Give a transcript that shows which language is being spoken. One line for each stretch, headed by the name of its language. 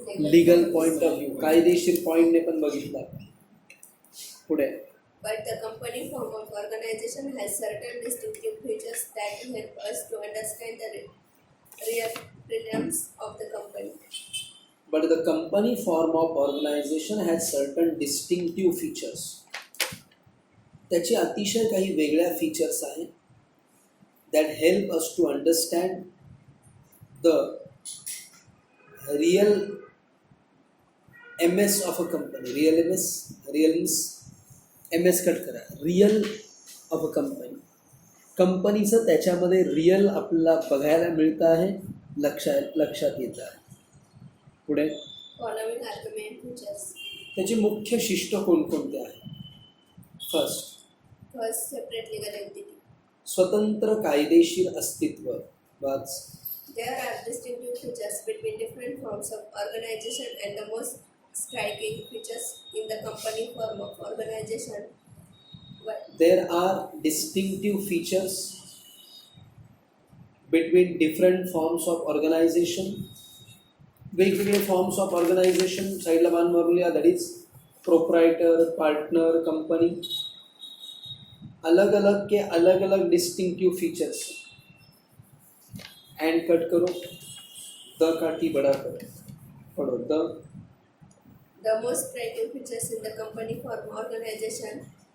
Marathi: Legal point of view, कायदेशीर पॉइंटने पण बघितला. पुढे.
English: But the company form of organization has certain distinctive features that help us to understand the real realms of the company. But the company form of organization has certain distinctive features.
Marathi: त्याचे अतिशय काही वेगळ्या features आहेत
English: that help us to understand the real MS of a company.
Marathi: real MS cut करा.
English: real of a company,
Marathi: कंपनीचं त्याच्यामध्ये real आपल्याला बघायला मिळतं आहे, लक्षात येतं आहे. पुढे.
English: Following are the main features.
Marathi: त्याचे मुख्य शिष्ट कोणकोणते आहेत?
English: First, separate legal entity.
Marathi: स्वतंत्र कायदेशीर अस्तित्व. वाच.
English: There are distinctive features between different forms of organization, and the most striking features in the company form of organization. There are distinctive features between different forms of organization.
Marathi: वेगवेगळे forms of organisation साईडला मान मारूया.
English: That is proprietor, partner, company.
Hindi: अलग अलग के अलग अलग distinctive features. And cut करो, the का टी बड़ा करो. पढ़ो.
English: The most striking features in the company form organization.